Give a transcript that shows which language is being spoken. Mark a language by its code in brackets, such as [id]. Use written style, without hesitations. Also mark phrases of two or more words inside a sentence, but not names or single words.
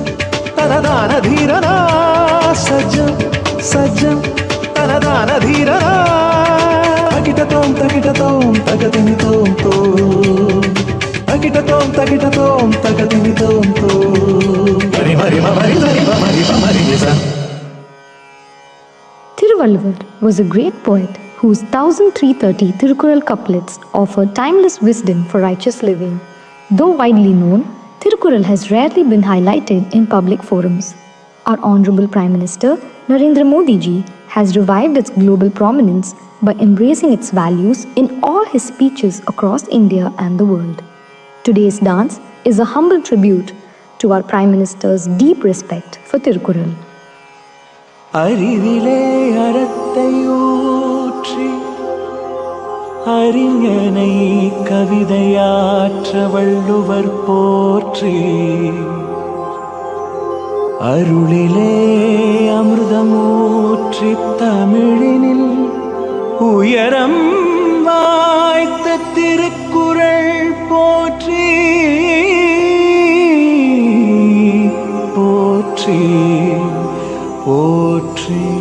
[en] तनदान धीरना सज्जम सज्जम तनदान धीरना तकिटतोम तगदिनितोम तो तकिटतोम तगदिनितोम तो मरि मरि मरि मरि मरि मरि निसा. Thiruvalluvar was a great poet whose 1330 Thirukkural couplets offer timeless wisdom for righteous living. Though widely known, Thirukkural has rarely been highlighted in public forums. Our Honorable Prime Minister Narendra Modi ji has revived its global prominence by embracing its values in all his speeches across India and the world. Today's dance is a humble tribute to our Prime Minister's deep respect for Thirukkural. [ta] அறிவிலே அறத்தையூற்றி அறிஞனை கவிதையாற்ற வள்ளுவர் போற்றி அருளிலே அமிர்தமூற்றி தமிழினில் உயரம் வாய்த்த திருக்குறள் போற்றி போற்றி போற்றி.